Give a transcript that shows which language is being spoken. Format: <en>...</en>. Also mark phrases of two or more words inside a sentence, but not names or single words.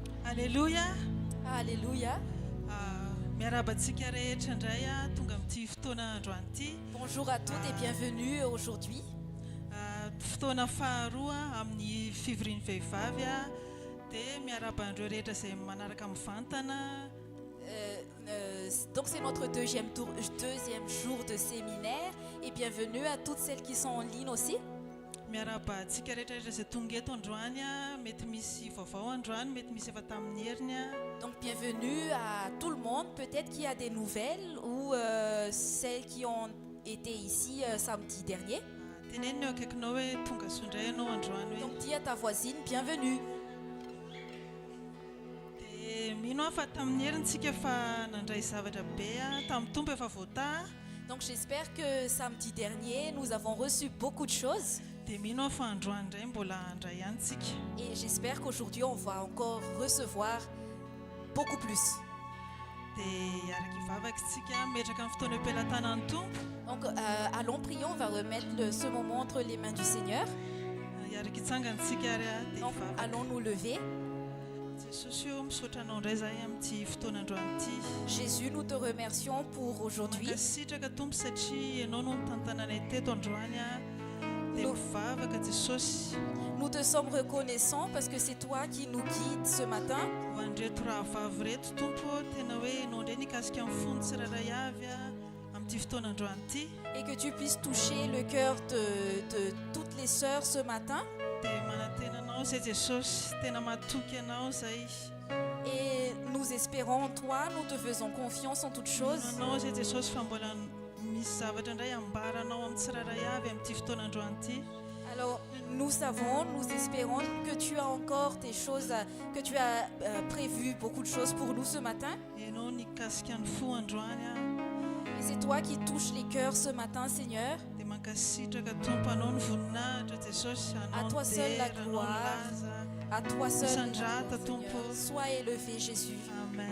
<fr>Alléluia. Alléluia.</fr> <mg>Miarabantsika rehetra indray tonga amin'ity fotoana androany ity.</mg> <fr>Bonjour à toutes et bienvenue aujourd'hui.</fr> <mg>Fotoana faharoa amin'ny fivorian'ny vehivavy dia miarabandreo rehetra izay manaraka mivantana.</mg> <fr>Donc c'est notre deuxième jour de séminaire et bienvenue à toutes celles qui sont en ligne aussi.</fr> <mg>Miarabantsika rehetra izay tonga eto androany mety misy vaovao androany, mety misy efa tamin'ny heriny.</mg> <fr>Donc bienvenue à tout le monde, peut-être qu'il y a des nouvelles ou celles qui ont été ici samedi dernier.</fr> <mg>Tenenina eo akaikinao hoe tonga sondray ianao androany hoe.</mg> <fr>Donc dis à ta voisine bienvenue.</fr> <mg>Dia mino aho fa tamin'ny herintsika fa nandray zavatra be tamin'ny tompo efa voata.</mg> <fr>Donc j'espère que samedi dernier nous avons reçu beaucoup de choses.</fr> <mg>Dia mino aho fa androany indray mbola handray ihany tsika.</mg> <fr>Et j'espère qu'aujourd'hui on va encore recevoir beaucoup plus.</fr> <mg>Dia araka ivavaka isika metraka amin'ny fotoana am-pelantanan'ny tompo.</mg> <fr>Donc allons prier, on va remettre ce moment entre les mains du Seigneur.</fr> <mg>Araka itsangantsika ary dia</mg> <fr>Donc</fr> <mg>ivavaka.</mg> <fr>allons nous lever.</fr> <mg>Jesosy eo misaotra anao indray zahay amin'ity fotoana androany ity.</mg> <fr>Jésus, nous te remercions pour aujourd'hui.</fr> <mg>Mankasitraka tompo satria ianao no nitantananay teto androany dia mivavaka Jesosy.</mg> <fr>Nous te sommes reconnaissants parce que c'est toi qui nous guides ce matin.</fr> <mg>Ho an'ireto rahavavy reto tompo tena hoe ianao indray nikasika amin'ny fony tsirairay avy amin'ity fotoana androany ity.</mg> <fr>Et que tu puisses toucher le cœur de toutes les sœurs ce matin.</fr> <mg>Dia manantena anao zay Jesosy, tena matoky anao zay.</mg> <fr>Et nous espérons en toi, nous te faisons confiance en toutes choses.</fr> <mg>Anao zay Jesosy fa mbola misy zavatra indray ambaranao amin'ny tsirairay avy amin'ity fotoana androany ity.</mg> <fr>Alors nous savons, nous espérons que tu as encore des choses, que tu as prévu beaucoup de choses pour nous ce matin.</fr> <mg>Ianao nikasika ny fo androany</mg> <fr>Et c'est toi qui touches les cœurs ce matin, Seigneur.</fr> <mg>dia mankasitraka tompo anao ny voninahitra Jesosy,</mg> <fr>À</fr> <mg>anao</mg> <fr>toi</fr> <mg>ny</mg> <fr>seul la</fr> <mg>dera, anao ny</mg> <fr>gloire.</fr> <mg>laza.</mg> <fr>À toi seul,</fr> <mg>Sandrata,</mg> <fr>Seigneur.</fr> <mg>tompo.</mg> <fr>Sois élevé, Jésus. Amen.</fr>